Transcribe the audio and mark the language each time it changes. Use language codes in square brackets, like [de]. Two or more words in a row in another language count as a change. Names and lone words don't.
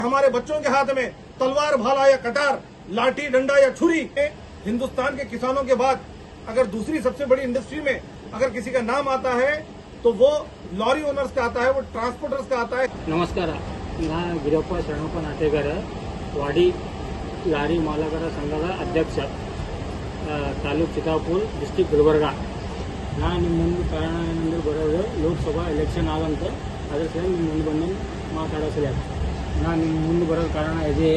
[hi] हमारे बच्चों के हाथ में तलवार, भाला या कटार, लाठी, डंडा या छुरी। हिंदुस्तान के किसानों के बाद अगर दूसरी सबसे बड़ी इंडस्ट्री में अगर किसी का नाम आता है तो वो [en] lorry owners [hi] का आता है, वो ट्रांसपोर्टर्स का आता है। नमस्कार, [kn] ನಾ ಗಿರಪ್ಪ ಶರಣಪ್ಪ ನಾಟೇಗರ ವಾಡಿ ಲಾರಿ ಮಾಲಕರ ಸಂಘದ ಅಧ್ಯಕ್ಷ, ತಾಲೂಕು ಚಿತ್ತಾಪುರ, ಡಿಸ್ಟ್ರಿಕ್ಟ್ ಗುಲ್ಬರ್ಗ. ನಾ ನಿಮ್ಮ ಮುಂದೆ ಕಾರಣ ಏನಂದ್ರೆ ಬರೋದು ಲೋಕಸಭಾ ಎಲೆಕ್ಷನ್ ಆಗಂತ, ಅದ್ರ ಸಲ ನಿಮ್ಮ ಮುಂದೆ ಬಂದು ಮಾತಾಡೋ ಸಲ ನಾ ನಿಮ್ಮ ಮುಂದೆ ಬರೋದು ಕಾರಣ ಇದೆ.